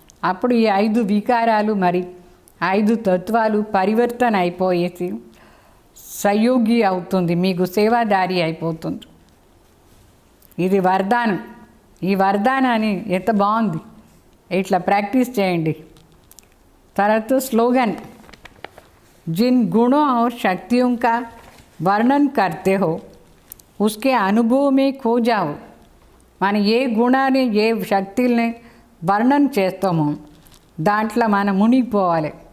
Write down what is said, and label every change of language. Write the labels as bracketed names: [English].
[Telugu] అప్పుడు ఈ 5 వికారాలు మరి 5 తత్వాలు పరివర్తన అయిపోయేసి సహయోగి అవుతుంది, మీకు సేవాదారి అయిపోతుంది. ఇది వరదానం. ఈ వరదానాన్ని ఎంత బాగుంది, ఇట్లా ప్రాక్టీస్ చేయండి. తర్వాత స్లోగన్, [Hindi] जिन गुणों और शक्तियों का वर्णन करते हो उसके अनुभव में खो जाओ. [Telugu] మన ఏ గుణాన్ని ఏ శక్తుల్ని వర్ణన చేస్తామో దాంట్లో మనం మునిగిపోవాలి.